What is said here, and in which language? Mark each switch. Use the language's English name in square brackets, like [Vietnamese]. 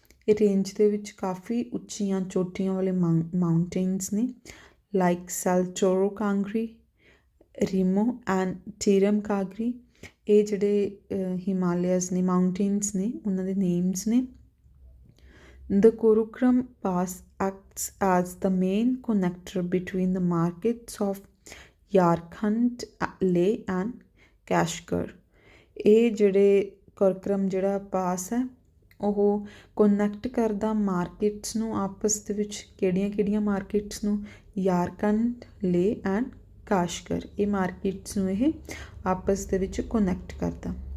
[Punjabi] ਇਹ ਰੇਂਜ ਦੇ ਵਿੱਚ ਕਾਫੀ ਉੱਚੀਆਂ ਚੋਟੀਆਂ ਵਾਲੇ ਮਾਊਂਟੇਨਸ ਨੇ, ਲਾਈਕ ਸੈਲਟੋਰੋ ਕਾਂਗਰੀ, ਰੀਮੋ ਐਂਡ ਟੀਰਮ ਕਾਗਰੀ। ਇਹ ਜਿਹੜੇ ਹਿਮਾਲਿਆਸ ਨੇ, ਮਾਊਂਟੇਨਸ ਨੇ, ਉਹਨਾਂ ਦੇ ਨੇਮਸ ਨੇ। [English] The Karakoram Pass acts as the main connector between the markets of Yarkand, Leh and Kashgar। [Punjabi] ਇਹ ਜਿਹੜੇ ਕਰਾਕੋਰਮ ਜਿਹੜਾ ਪਾਸ ਹੈ ਉਹ ਕਨੈਕਟ ਕਰਦਾ ਮਾਰਕੀਟਸ ਨੂੰ ਆਪਸ ਦੇ ਵਿੱਚ। ਕਿਹੜੀਆਂ ਮਾਰਕੀਟਸ ਨੂੰ? ਯਾਰਕੰਡ, ਲੇ ਐਂਡ ਕਾਸ਼ਗਰ। ਇਹ ਮਾਰਕੀਟਸ ਨੂੰ ਇਹ ਆਪਸ ਦੇ ਵਿੱਚ ਕਨੈਕਟ ਕਰਦਾ।